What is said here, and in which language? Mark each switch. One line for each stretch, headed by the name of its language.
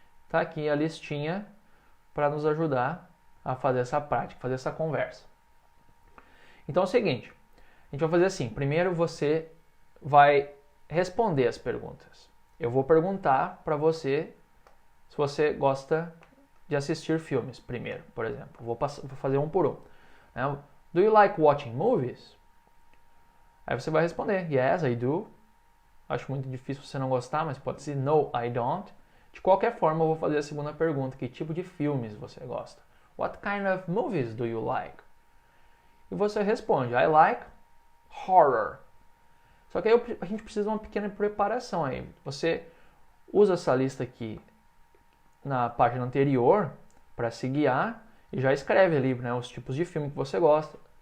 Portuguese: Tá aqui a listinha para nos ajudar a fazer essa prática, fazer essa conversa. Então é o seguinte, a gente vai fazer assim, primeiro você vai responder as perguntas. Eu vou perguntar para você se você gosta de assistir filmes primeiro, por exemplo. Vou fazer um por um.
English: Do you like watching movies?
Portuguese: Aí você vai responder,
English: yes, I do.
Portuguese: Acho muito difícil você não gostar, mas pode ser
English: no, I don't.
Portuguese: De qualquer forma, eu vou fazer a segunda pergunta, que tipo de filmes você gosta?
English: What kind of movies do you like?
Portuguese: E você responde,
English: I like horror.
Portuguese: Só que aí a gente precisa de uma pequena preparação aí. Você usa essa lista aqui na página anterior para se guiar e já escreve ali, né, os tipos de filme que você gosta.